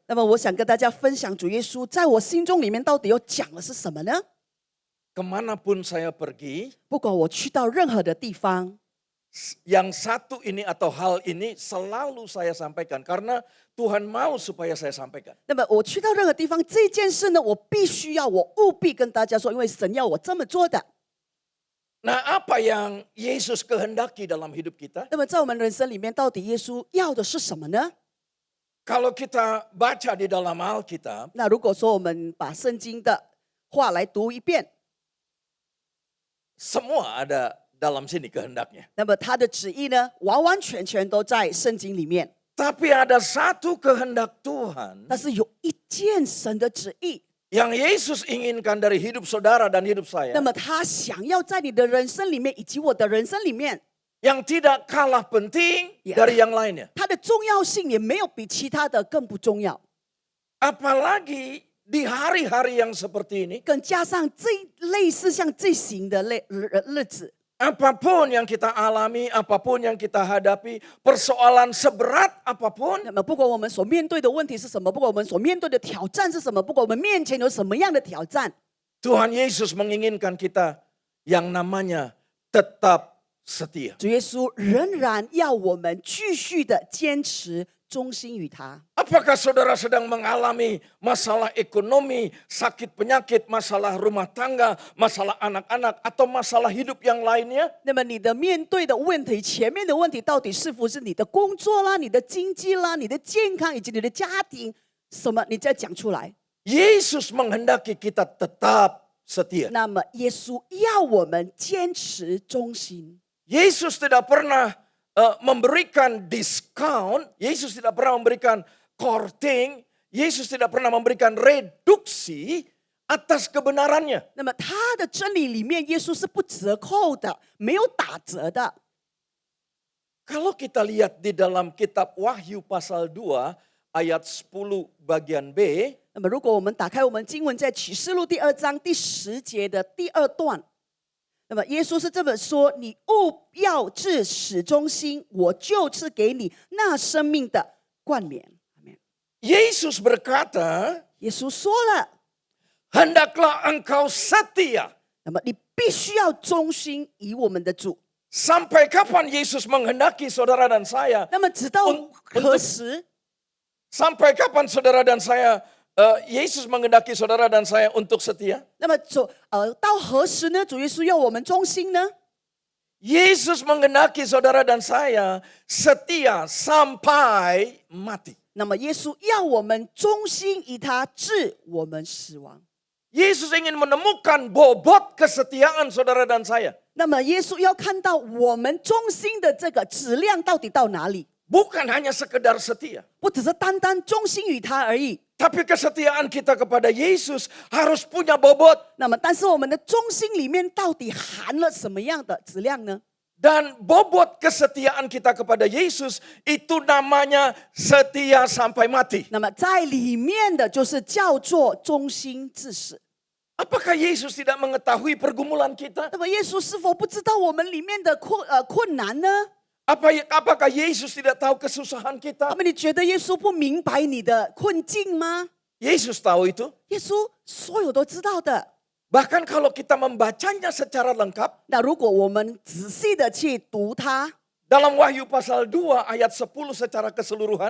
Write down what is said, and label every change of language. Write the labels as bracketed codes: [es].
[zh] 那么我想跟大家分享主耶稣在我心中里面到底有讲的是什么呢？ [id] Kemanapun saya pergi, [zh] 不管我去到任何的地方， [id] yang satu ini atau hal ini selalu saya sampaikan karena Tuhan mau supaya saya sampaikan. [zh] 那么我去到任何地方，这件事呢，我必须要，我务必跟大家说，因为神要我这么做的。 [id] Nah, apa yang Yesus kehendaki dalam hidup kita? [zh] 那么在我们人生里面，到底耶稣要的是什么呢？ [id] Kalau kita baca di dalam Alkitab, [zh] 那如果说我们把圣经的话来读一遍， [id] semua ada dalam sini kehendaknya. [zh] 那么他的旨意呢，完完全全都在圣经里面。 [id] Tapi ada satu kehendak Tuhan [zh] 但是有一件神的旨意， [id] yang Yesus inginkan dari hidup saudara dan hidup [zh] 那 [id] saya, [zh] 么他想要在你的人生里面以及我的人生里面， [id] yang tidak kalah penting Ya. dari yang lainnya. [zh] 它的重要性也没有比其他的更不重要。 [id] Apalagi di hari-hari yang seperti ini, [zh] 更加上这类似像这型的日子， [id] apapun yang kita alami, apapun yang kita hadapi, persoalan seberat apapun, [zh] 那么不管我们所面对的问题是什么，不管我们所面对的挑战是什么，不管我们面前有什么样的挑战， [id] Tuhan Yesus menginginkan kita yang namanya tetap setia. [zh] 主耶稣仍然要我们继续的坚持忠心于他。 [id] Apakah saudara sedang mengalami masalah ekonomi, sakit penyakit, masalah rumah tangga, masalah anak-anak, atau masalah hidup yang lainnya? [zh] 那么你的面对的问题，前面的问题到底是否是你的工作啦、你的经济啦、你的健康以及你的家庭？什么？你再讲出来。 [id] Yesus menghendaki kita tetap setia. [zh] 那么耶稣要我们坚持忠心。 [id] Yesus tidak pernah memberikan diskon, Yesus tidak pernah memberikan courting, Yesus tidak pernah memberikan reduksi atas kebenarannya. [zh] 那么他的真理里面，耶稣是不折扣的，没有打折的。 [id] Kalau kita lihat di dalam kitab Wahyu pasal 2 ayat 10 bagian B, [zh] 那么如果我们打开我们经文在启示录第2章第10节的第2段，那么耶稣是这么说：你务要至始忠心，我就赐给你那生命的冠冕。 [id] Yesus berkata, [zh] 耶稣说了， [id] hendaklah engkau setia. [zh] 那么你必须要忠心于我们的主。 [id] Sampai kapan Yesus menghendaki saudara dan saya? [zh] 那么直到何时？ [id] Sampai kapan saudara dan saya, Yesus menghendaki saudara dan saya untuk setia? [zh] 那么到何时呢？主耶稣要我们忠心呢？ [id] Yesus menghendaki saudara dan saya setia sampai mati. [zh] 那么耶稣要我们忠心于他，至我们死亡。 [id] Yesus ingin menemukan bobot kesetiaan saudara dan saya. [zh] 那么耶稣要看到我们忠心的这个质量到底到哪里， [id] Bukan hanya sekedar setia. [zh] 不只是单单忠心于他而已。 [id] Tapi kesetiaan kita kepada Yesus harus punya bobot. [zh] 那么，但是我们的忠心里面到底含了什么样的质量呢？ [id] Dan bobot kesetiaan kita kepada Yesus itu namanya setia sampai mati. [zh] 那么在里面的就是叫做忠心至死。 [id] Apakah Yesus tidak mengetahui pergumulan kita? [zh] 那么耶稣是否不知道我们里面的困难呢？ [id] Apakah Yesus tidak tahu kesusahan kita? [zh] 么你觉得耶稣不明白你的困境吗？ [id] Yesus tahu itu. [zh] 耶稣所有都知道的。 [id] Bahkan kalau kita membacanya secara lengkap, [zh] 那如果我们仔细的去读它， [id] dalam Wahyu pasal 2 ayat 10 secara keseluruhan,